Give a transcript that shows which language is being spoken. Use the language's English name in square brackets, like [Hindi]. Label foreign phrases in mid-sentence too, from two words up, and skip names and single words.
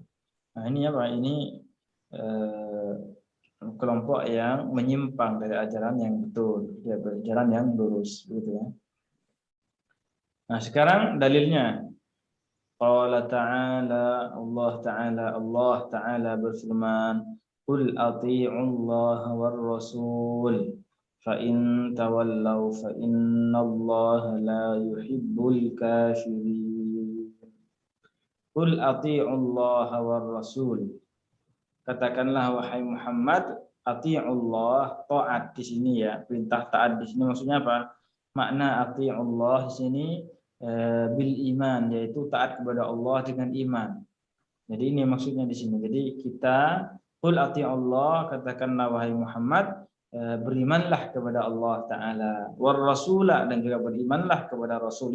[Indonesian] Nah, ini Ini kelompok yang menyimpang dari ajaran yang betul, dia berjalan yang lurus gitu ya. Nah, sekarang dalilnya. Allah Ta'ala berfirman, [Arabic] "قل أطيعوا الله والرسول فإن تولوا فإن الله لا يحب الكافرين." قل أطيعوا الله والرسول. [Indonesian] Katakanlah wahai Muhammad, [Arabic] أطيعوا الله, [Indonesian] taat di sini ya, perintah taat di sini maksudnya apa? Makna [Arabic] أطيعوا الله [Indonesian] di sini [Arabic] بالإيمان, [Indonesian] yaitu taat kepada Allah dengan iman. Jadi ini maksudnya di sini. Jadi kita [Arabic] قل أطيعوا الله, [Indonesian] katakanlah wahai Muhammad, berimanlah kepada Allah Ta'ala, [Arabic] والرسول, [Indonesian] dan juga berimanlah kepada Rasul.